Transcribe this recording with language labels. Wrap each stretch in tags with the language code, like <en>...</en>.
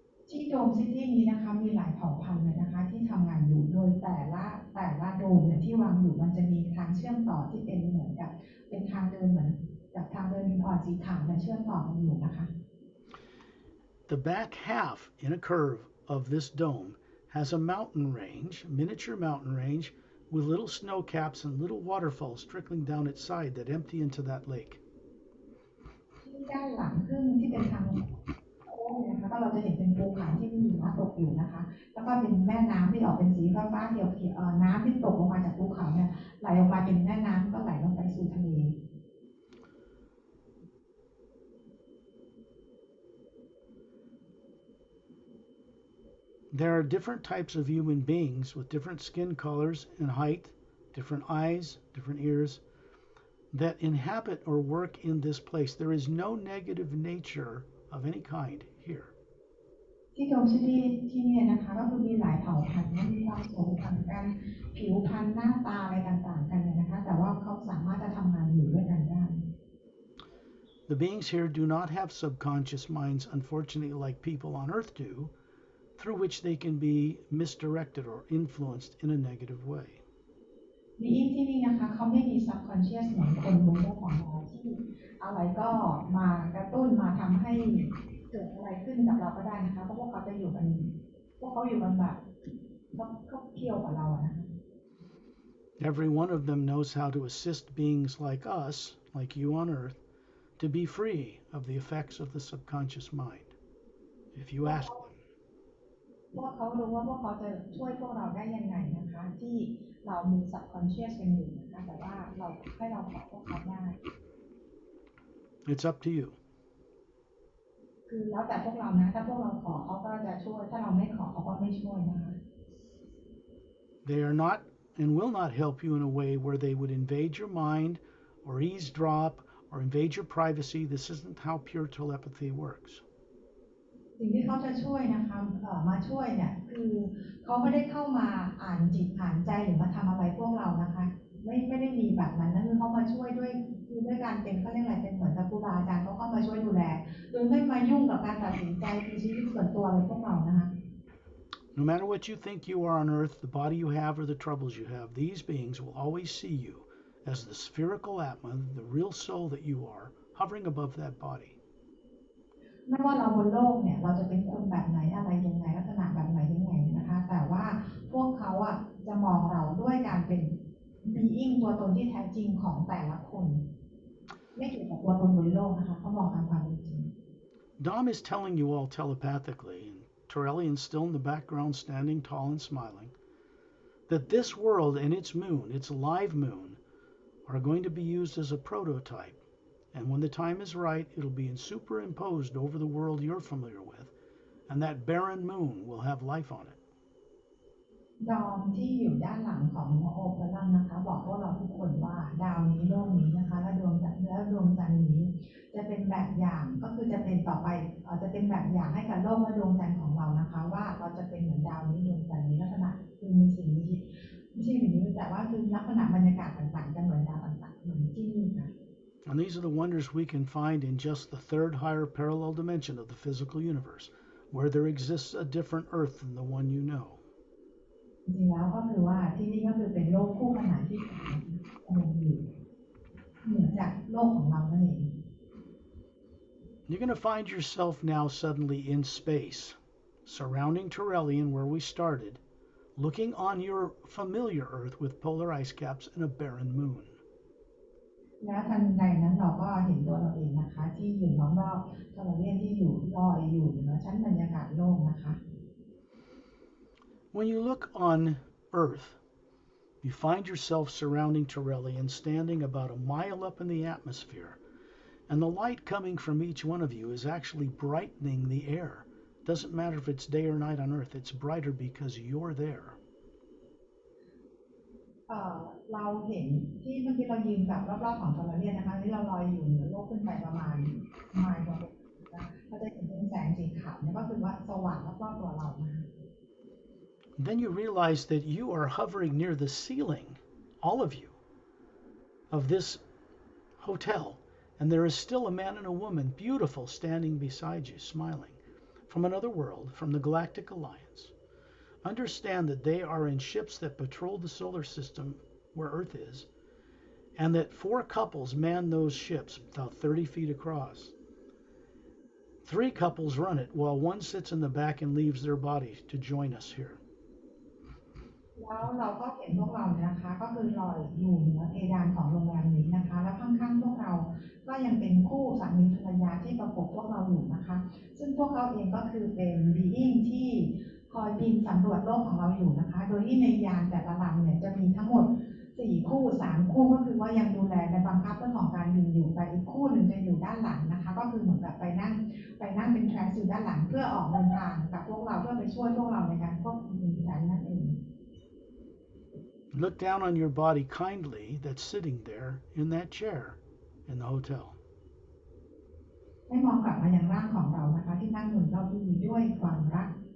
<th>ที่โดมซิตี้นี้นะคะมีหลายเผ่าพันธุ์เลยนะคะที่ทำงานอยู่โดยแต่ละโดมเนี่ยที่วางอยู่มันจะมีทางเชื่อมต่อที่เป็นเหมือนกับเป็นทางเดินเหมือนกับทางเดินหินอ่อนสีขาวและเชื่อมต่อกันอยู่นะคะ</th> <en>The back half in a curve of this dome has a mountain range, miniature mountain range, with little snow caps and little waterfalls trickling down its side that empty into that lake.</en> <th>ที่ด้านหลังครึ่งที่เป็นทางโค้งนะคะก็เราจะเห็นเป็นภูเขาที่มีหิมะตกอยู่นะคะแล้วก็เป็นแม่น้ำที่ออกเป็นสีฟ้าๆเขียวน้ำที่ตกลงมาจากภูเขาเนี่ยไหลออกมาเป็นแม่น้ำก็ไหลลงไปสู่ทะเล</th> <en>There are different types of human beings with different skin colors and height, different eyes, different ears, that inhabit or work in this place. There is no negative nature of any kind here.</en> <th>ที่โดมซิตี้ที่นี่นะคะก็คือมีหลายเผ่าพันธุ์มีความสูงต่างกันผิวพรรณหน้าตาอะไรต่างๆกันเนี่ยนะคะแต่ว่าเขาสามารถจะทำงานอยู่ด้วยกันได้</th> <en>The beings here do not have subconscious minds, unfortunately, like people on Earth do, through which they can be misdirected or influenced in a negative way.</en> <th>บีอิงที่นี่นะคะเขาไม่มี subconscious เหมือนคนบนโลกของเราที่อะไรก็มากระตุ้นมาทำให้เกิดอะไรขึ้นกับเราก็ได้นะคะเพราะพวกเขาจะอยู่กันพวกเขาอยู่กันแบบเขาเที่ยวกับเราอะนะคะ</th> <en>Every one of them knows how to assist beings like us, like you on Earth, to be free of the effects of the subconscious mind, if you ask them.</en> <th>พวกเขารู้ว่าพวกเขาจะช่วยพวกเราได้ยังไงนะคะที่เรามี subconscious กันอยู่นะคะแต่ว่าเราให้เราขอพวกเขาได้</th> <en>It's up to you.</en> <th>คือแล้วแต่พวกเรานะถ้าพวกเราขอเขาก็จะช่วยถ้าเราไม่ขอเขาก็ไม่ช่วยนะคะ</th> <en>They are not and will not help you in a way where they would invade your mind or eavesdrop or invade your privacy. This isn't how pure telepathy works.</en> <th>สิ่งที่เขาจะช่วยนะคะมาช่วยเนี่ยคือเขาไม่ได้เข้ามาอ่านจิตอ่านใจหรือมาทำอะไรพวกเรานะคะไม่ได้มีแบบนั้นนั่นคือเขามาช่วยด้วยคือด้วยการเป็นเขาเรียกอะไรเป็นเหมือนกับครูบาอาจารย์เขาเข้ามาช่วยดูแลโดยไม่มายุ่งกับการตัดสินใจในชีวิตส่วนตัวอะไรพวกเรานะคะ</th> <en>No matter what you think you are on Earth, the body you have, or the troubles you have, these beings will always see you as the spherical Atma, the real soul that you are, hovering above that body.</en> <th>ไม่ว่าเราบนโลกเนี่ยเราจะเป็นคนแบบไหนอะไรยังไงลักษณะแบบไหนยังไงนะคะแต่ว่าพวกเขาอ่ะจะมองเราด้วยการเป็น being ตัวตนที่แท้จริงของแต่ละคนไม่เกี่ยวกับตัวตนบนโลกนะคะเขามองตามความเป็นจริง</th> <en>Dom is telling you all telepathically, and Torellian's still in the background standing tall and smiling, that this world and its moon, its live moon, are going to be used as a prototype. And when the time is right, it'll be superimposed over the world you're familiar with, and that barren moon will have life on it.</en> <th>ดอมที่อยู่ด้านหลังของโอเปรัมนะคะบอกพวกเราทุกคนว่าดาวนี้โลกนี้นะคะและดวงจันทร์นี้จะเป็นแบบอย่างก็คือจะเป็นต่อไปจะเป็นแบบอย่างให้กับโลกและดวงจันทร์ของเรานะคะว่าเราจะเป็นเหมือนดาวนี้ดวงจันทร์นี้ลักษณะคือมีสิ่งมีชีวิตไม่ใช่สิ่งมีชีวิตแต่ว่าคือลักษณะบรรยากาศต่างๆจะเหมือนดาวต่างๆเหมือนที่นี่ค่ะ</th> <en>And these are the wonders we can find in just the third higher parallel dimension of the physical universe, where there exists a different earth than the one you know.</en> <th>จริงๆแล้วก็คือว่าที่นี่ก็คือเป็นโลกคู่ขนานที่กำลังอยู่เหนือจากโลกของเรานั่นเอง</th> <en>You're going to find yourself now suddenly in space, surrounding Turelian where we started, looking on your familiar Earth with polar ice caps and a barren moon.</en> <th>แล้วทันใดนั้นเราก็เห็นตัวเราเองนะคะที่อยู่รอบๆตัวเราเรียนที่อยู่ลอยอยู่เหนือชั้นบรรยากาศโลกนะคะ</th> <en>When you look on Earth, you find yourself surrounding Turelian, standing about a mile up in the atmosphere, and the light coming from each one of you is actually brightening the air. Doesn't matter if it's day or night on Earth, it's brighter because you're there.</en> <th>เราเห็นที่เมื่อกี้เรายืนแบบรอบๆของตัวเราเรียนนะคะที่เราลอยอยู่เหนือโลกขึ้นไปประมาณไมล์กว่าเราจะเห็นเป็นแสงสีขาวนี่ก็คือว่าสว่างรอบๆตัวเรานะคะ</th> <en>Then you realize that you are hovering near the ceiling, all of you, of this hotel, and there is still a man and a woman, beautiful, standing beside you, smiling, from another world, from the Galactic Alliance. Understand that they are in ships that patrol the solar system where Earth is, and that 4 couples man those ships about 30 feet across. 3 couples run it while one sits in the back and leaves their body to join us here.</en> <th>แล้วเราก็เห็นพวกเราเนี่ยนะคะก็คือลอยอยู่เหนือเพดานของโรงแรมนี้นะคะแล้วข้างๆพวกเราก็ยังเป็นคู่สามีภรรยาที่ประกบพวกเราอยู่นะคะซึ่งพวกเขาเองก็คือเป็น being ที่คอยบินสำรวจโลกของเราอยู่นะคะโดยที่ในยานแต่ละลำเนี่ยจะมีทั้งหมด4 คู่3 คู่ก็คือว่ายังดูแลและบังคับเรื่องของการบินอยู่แต่อีกคู่หนึ่งจะอยู่ด้านหลังนะคะก็คือเหมือนกับไปนั่งเป็นแทรนส์อยู่ด้านหลังเพื่อออกเดินทางกับพวกเราเพื่อไปช่วยพวกเราในการควบคุมแผนนั่นเอง</th> <en>Look down on your body kindly that's sitting there in that chair in the hotel.</en> <th>ให้มองกลับมายังร่างของเรานะคะที่นั่งอยู่เราดีด้วยความรัก</th>